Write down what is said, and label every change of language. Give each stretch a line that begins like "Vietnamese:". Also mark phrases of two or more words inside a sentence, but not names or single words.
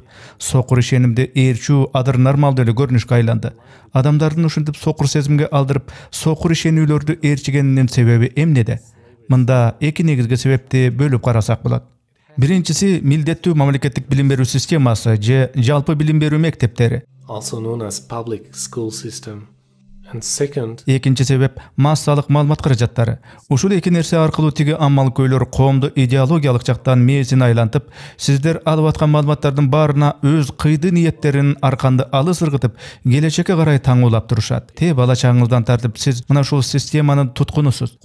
Kyrgyz: Сокур ишенимди ээрчүү, адыр нормалдуу эле көрүнүшкө айланды. Адамдардын ушинтип сокур сезимге алдырып, сокур ишенүүлөрдү ээрчигенинин себеби эмнеде? Мында эки негизги себепти бөлүп карасак болот. Биринчиси милдеттүү мамлекеттик билим берүү системасы же жалпы билим берүү мектептери.
English: Also known as public school system. And second,
Kyrgyz: экинчи себеп массалык маалымат каражаттары. Ушул эки нерсе аркылуу тиги амал көйлөр коомду идеологиялык жактан мээсин айлантып, сиздер алып аткан маалыматтардын баарына өз кыйды ниеттерин арканды алыс ыргытып, келечекке карай таңуулап турушат. Те бала чагыңыздан тартып сиз мына ушул системанын туткунусуз.